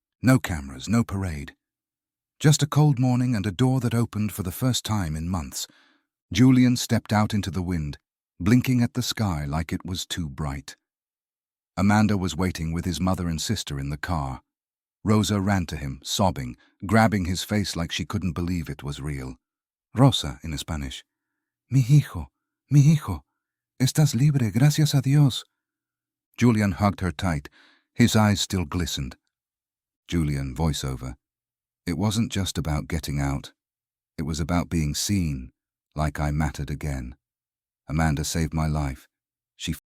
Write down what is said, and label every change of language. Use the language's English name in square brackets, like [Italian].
[English] No cameras, no parade. Just a cold morning and a door that opened for the first time in months. Julian stepped out into the wind, blinking at the sky like it was too bright. Amanda was waiting with his mother and sister in the car. Rosa ran to him, sobbing, grabbing his face like she couldn't believe it was real. Rosa, in Spanish. [Spanish] Mi hijo, estás libre, gracias a Dios. [English] Julian hugged her tight. His eyes still glistened. Julian, voiceover. It wasn't just about getting out. It was about being seen, like I mattered again. Amanda saved my life. She